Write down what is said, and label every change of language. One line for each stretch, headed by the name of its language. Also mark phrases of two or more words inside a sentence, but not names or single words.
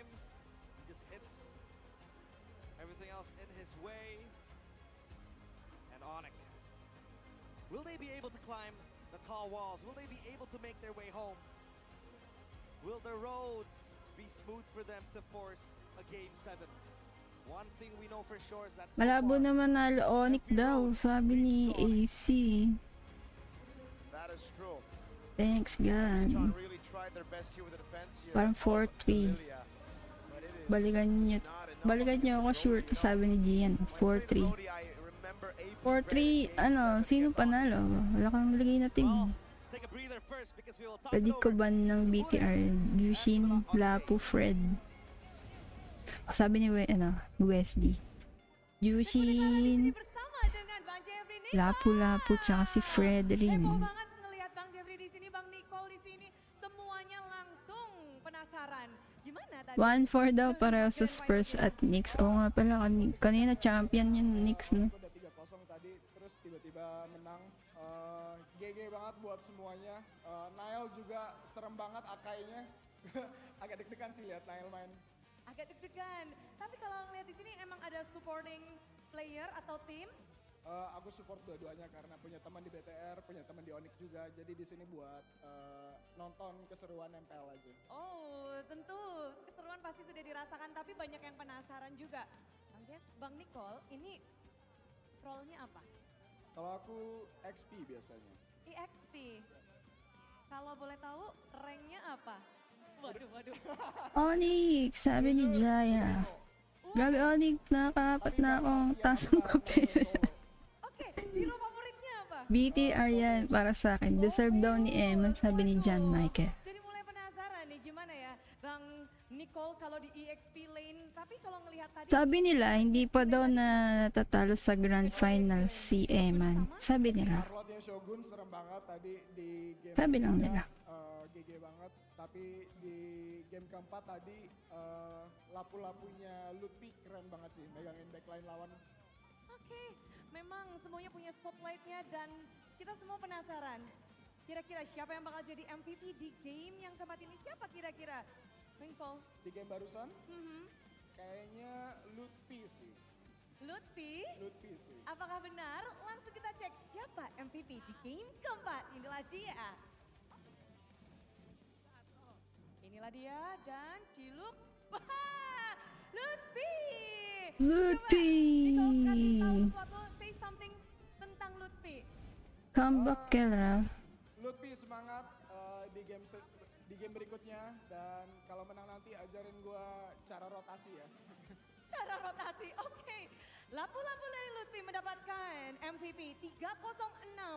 English: He just hits everything else in his way. And ONIC, will they be able to climb the tall walls? Will they be able to make their way home? Will the roads be smooth for them to force a game 7? One thing we know for sure is that
Filipino: Malabo naman nalo ONIC daw, sabi ni AC.
English: That is true. Thanks God. Really tried their best here with the defense here.
Filipino: Parang 4-3. Balikan nyo ako, sure to sabi ni Gian. 4-3. 4-3, ano, sino panalo? Wala kang nilagay na team. Predict ko ban ng BTR? Yushin, Lapu, Fred. Sabi ni Wesley. Yushin, Lapu-Lapu, tsaka si Fred rin.
Indonesian: Banget ngelihat Bang Jeffrey di sini, Bang Nicole di sini, semuanya langsung penasaran. Gimana tadi?
Filipino: 1-4 daw pareho sa Spurs at Knicks. Oo nga pala, kanina champion yung Knicks, no?
Indonesian: Udah 3-0 tadi, terus tiba-tiba menang. GG banget buat semuanya. Nile juga serem banget akainya. Agak deg-degan sih lihat Nile main. Agak deg-degan. Tapi kalau ngeliat di sini emang ada supporting player atau tim? Aku support dua-duanya karena punya teman di BTR, punya teman di ONIC juga. Jadi di sini buat nonton keseruan MPL aja. Oh, tentu keseruan pasti sudah dirasakan, tapi banyak yang penasaran juga. Bang Jeff, Bang Nicole, ini role-nya apa? Kalau aku XP biasanya. EXP. Kalau boleh tahu, rank-nya apa? Waduh.
Filipino: ONIC, sabi ni Jaya. Grabe ONIC, nakakapat na akong tasang kape.
Indonesian: Hero favoritnya apa?
Filipino: BTR yan, para sa akin. Deserve daw ni Eman, sabi ni John Michael.
Indonesian: Jadi mulai penasaran nih gimana ya Bang Nicole kalau di EXP lane, tapi kalau ngelihat tadi
Filipino: Sabi nila, hindi pa daw natatalo sa Grand Final si Eman. Sabi nila.
Indonesian: Charlotte-nya Shogun serem banget tadi di game.
Filipino: Sabi lang nila.
Indonesian: GG banget, tapi di game keempat tadi lapu-lapunya Lutfi keren banget sih megangin backline lawan. Oke, memang semuanya punya spotlightnya dan kita semua penasaran. Kira-kira siapa yang bakal jadi MVP di game yang keempat ini? Siapa kira-kira? Winkle. Di game barusan, kayaknya Lutfi sih. Lutfi? Lutfi sih. Apakah benar? Langsung kita cek siapa MVP di game keempat. Inilah dia. Inilah dia dan Ciluk. Wah, Lutfi. Lutfi. Coba, Niko, kasih tahu sesuatu,
English: say something tentang Lutfi. Comeback killer.
Indonesian: Lutfi semangat di game berikutnya, dan kalau menang nanti ajarin gua cara rotasi ya. Cara rotasi, oke. Lapu-lapu dari Lutfi mendapatkan MVP 306.